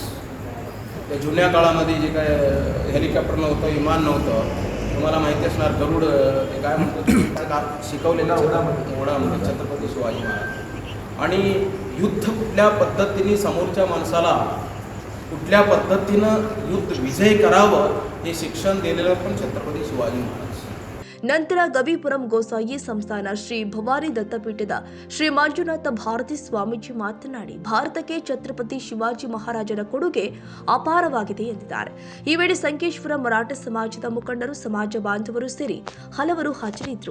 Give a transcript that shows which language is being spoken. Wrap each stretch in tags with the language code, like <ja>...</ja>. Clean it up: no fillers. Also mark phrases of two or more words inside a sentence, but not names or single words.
<mr>त्या जुन्या काळामध्ये जे काय हेलिकॉप्टर नव्हतं, विमान नव्हतं, तुम्हाला माहिती असणार गरुड ते काय म्हणतो शिकवलेला ओढामध्ये छत्रपती शिवाजी महाराज. आणि युद्ध कुठल्या पद्धतीने समोरच्या माणसाला कुठल्या पद्धतीनं युद्ध विजय करावं हे शिक्षण दिलेलं पण छत्रपती शिवाजी महाराज.</mr> <kn>ನಂತರ ಗವಿಪುರಂ ಗೋಸಾಯಿ ಸಂಸ್ಥಾನ ಶ್ರೀ ಭವಾನಿ ದತ್ತಪೀಠದ ಶ್ರೀ ಮಂಜುನಾಥ ಭಾರತಿ ಸ್ವಾಮೀಜಿ ಮಾತನಾಡಿ, ಭಾರತಕ್ಕೆ ಛತ್ರಪತಿ ಶಿವಾಜಿ ಮಹಾರಾಜರ ಕೊಡುಗೆ ಅಪಾರವಾಗಿದೆ ಎಂದಿದ್ದಾರೆ. ಈ ವೇಳೆ ಸಂಕೇಶ್ವರ ಮರಾಠ ಸಮಾಜದ ಮುಖಂಡರು, ಸಮಾಜ ಬಾಂಧವರು ಸೇರಿ ಹಲವರು ಹಾಜರಿದ್ದರು.</kn>